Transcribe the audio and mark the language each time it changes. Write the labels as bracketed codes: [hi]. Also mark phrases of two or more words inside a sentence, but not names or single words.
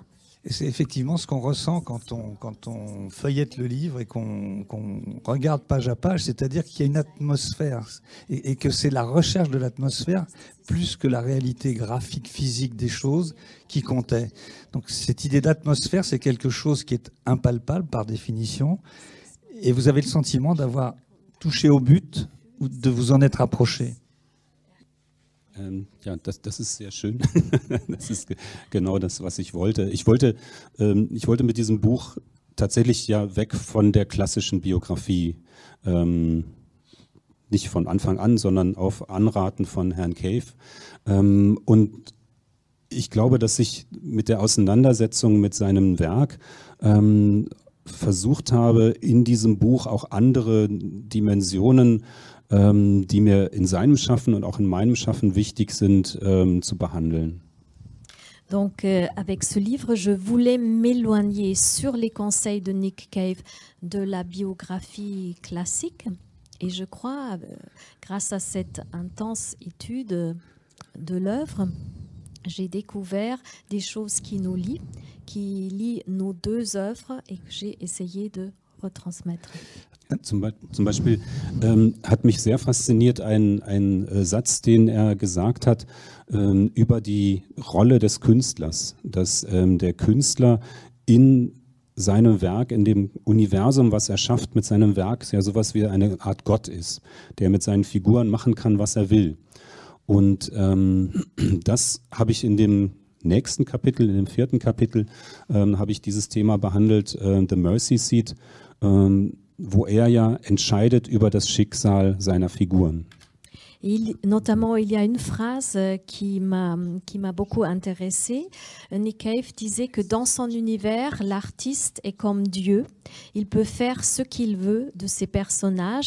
[fr] Et c'est effectivement ce qu'on ressent quand on feuillette le livre et qu'on regarde page à page, c'est-à-dire qu'il y a une atmosphère et que c'est la recherche de l'atmosphère plus que la réalité graphique, physique des choses qui comptait. Donc cette idée d'atmosphère, c'est quelque chose qui est impalpable par définition et vous avez le sentiment d'avoir touché au but ou de vous en être approché. [de] Ja, das ist sehr schön. Das ist genau das, was ich wollte. Ich wollte mit diesem Buch tatsächlich ja weg von der klassischen Biografie. Nicht von Anfang an, sondern auf Anraten von Herrn Cave. Und ich glaube, dass ich mit der Auseinandersetzung mit seinem Werk versucht habe, in diesem Buch auch andere Dimensionen die mir in seinem Schaffen und auch in meinem Schaffen wichtig sind, zu behandeln. [fr] Donc, avec ce livre, je voulais m'éloigner sur les conseils de Nick Cave de la biographie classique. Et je crois, grâce à cette intense étude de l'œuvre, j'ai découvert des choses qui nous lient nos deux œuvres et que j'ai essayé de retransmettre. [de] Zum Beispiel hat mich sehr fasziniert ein Satz, den er gesagt hat über die Rolle des Künstlers, dass der Künstler in seinem Werk, in dem Universum, was er schafft mit seinem Werk, ja sowas wie eine Art Gott ist, der mit seinen Figuren machen kann, was er will. Und das habe ich in dem nächsten Kapitel, in dem 4. Kapitel, habe ich dieses Thema behandelt, The Mercy Seat, wo er ja entscheidet über das Schicksal seiner Figuren. [fr] Notamment, il y a une phrase qui m'a beaucoup intéressée. Nick Cave disait que dans son univers, l'artiste est comme Dieu. Il peut faire ce qu'il veut de ses personnages.